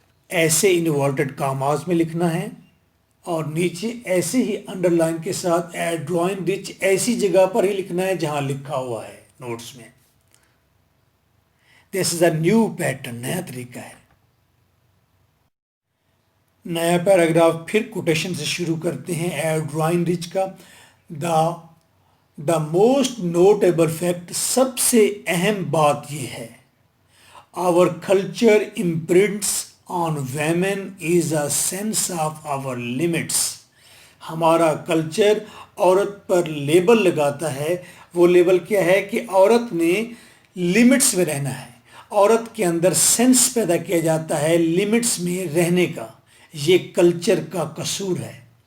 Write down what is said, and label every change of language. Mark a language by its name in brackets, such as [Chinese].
[Urdu] ایسے inverted commas میں لکھنا ہے، اور نیچے ایسے ہی انڈر لائن کے ساتھ ڈرائنگ رچ ایسی جگہ پر ہی لکھنا ہے جہاں لکھا ہوا ہے نوٹس میں. [English] this is a new pattern, [Urdu] نیا طریقہ ہے. نیا پیراگراف پھر کوٹیشن سے شروع کرتے ہیں ڈرائنگ رچ کا. [English] the most notable fact, [Urdu] سب سے اہم بات یہ ہے، [English] our culture imprints on women is a sense of our limits. [Urdu] ہمارا کلچر عورت پر لیبل لگاتا ہے. وہ لیبل کیا ہے کہ عورت نے لمٹس میں رہنا ہے. عورت کے اندر سینس پیدا کیا جاتا ہے لمٹس میں رہنے کا. یہ کلچر کا قصور ہے.